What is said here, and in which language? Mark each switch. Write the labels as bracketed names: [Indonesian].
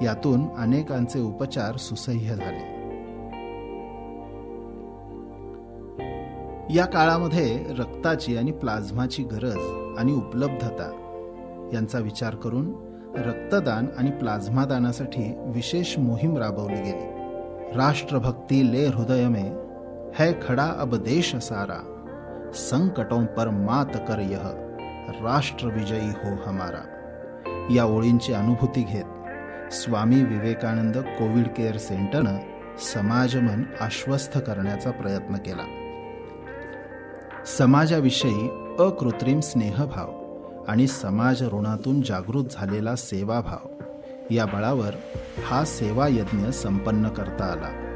[Marathi] यातून अनेकांचे उपचार सुसह्य झाले. या काळामध्ये रक्ताची आणि प्लाझ्माची गरज आणि उपलब्धता यांचा विचार करून रक्तदान आणि प्लाझ्मा दानासाठी विशेष मोहीम राबवली गेली. [Hindi] राष्ट्रभक्ति ले हृदय में है खड़ा अब देश सारा, संकटों पर मात कर यह राष्ट्र विजयी हो हमारा. [Marathi] या ओळींची अनुभूती घेत स्वामी विवेकानंद कोविड केअर सेंटरनं समाजमन आश्वस्त करण्याचा प्रयत्न केला. समाजाविषयी अकृत्रिम स्नेहभाव आणि समाज ऋणातून जागृत झालेला सेवाभाव या बळावर हा सेवा यज्ञ संपन्न करता आला.